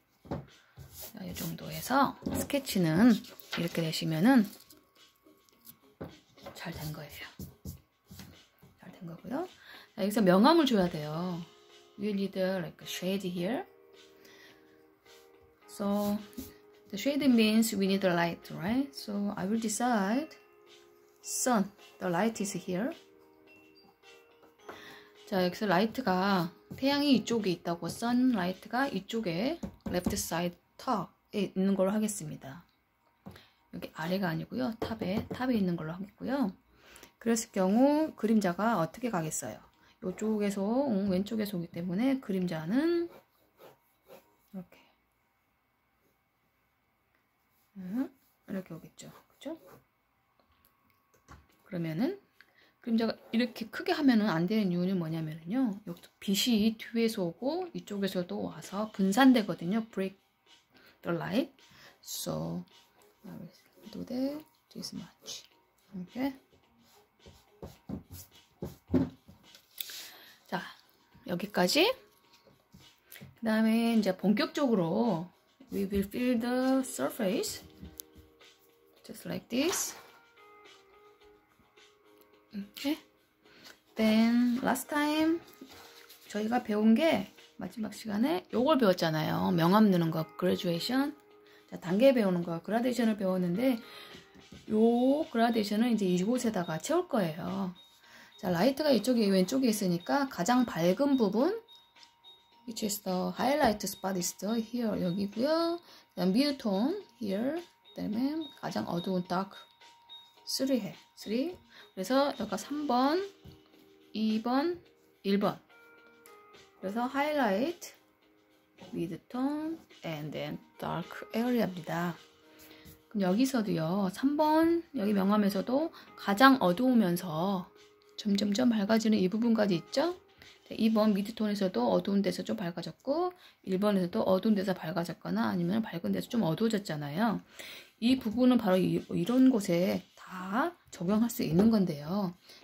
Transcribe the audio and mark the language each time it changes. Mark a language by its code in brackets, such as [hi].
[ko] 자, 이 정도 해서 스케치는 이렇게 되시면은 잘 된 거예요. 잘 된 거고요. 자, 여기서 명암을 줘야 돼요. [en] You need like a shade here. So the shade means we need the light, right? So I will decide sun. The light is here. [ko] 자, 여기서 라이트가 태양이 이쪽에 있다고 sunlight가 이쪽에 left side 탑에 있는 걸로 하겠습니다. 여기 아래가 아니고요. 탑에 있는 걸로 하겠고요. 그랬을 경우 그림자가 어떻게 가겠어요? 이쪽에서 왼쪽에서 오기 때문에 그림자는 이렇게 오겠죠. 그렇죠? 그러면은 그림자가 이렇게 크게 하면은 안 되는 이유는 뭐냐면요. 여기 빛이 뒤에서 오고 이쪽에서도 와서 분산되거든요. [en] break the light. So I will do that this much. Okay. [ko] 자, 여기까지. 그 다음에 이제 본격적으로 [en] we will fill the surface just like this. Okay. Then last time [ko] 저희가 배운 게 마지막 시간에 요걸 배웠잖아요. 명암 넣는 거, graduation. 자, 단계 배우는 거, 그라데이션을 배웠는데 요 그라데이션을 이제 이곳에다가 채울 거예요. 자, 라이트가 이쪽에 왼쪽에 있으니까 가장 밝은 부분 [en] which is the highlight spot is the here 여기고요. [ko] 그다음 미드톤 here. 그다음에 가장 어두운 dark 3해 3. 그래서 여기가 3번, 2번, 1번. [en] 그래서 highlight, midtone, and then dark area입니다. [ko] 그럼 여기서도요. 3번 여기 명암에서도 가장 어두우면서 점점점 밝아지는 이 부분까지 있죠. 2번 미드톤에서도 어두운 데서 좀 밝아졌고 1번에서도 어두운 데서 밝아졌거나 아니면 밝은 데서 좀 어두워졌잖아요. 이 부분은 바로 이런 곳에 다 적용할 수 있는 건데요.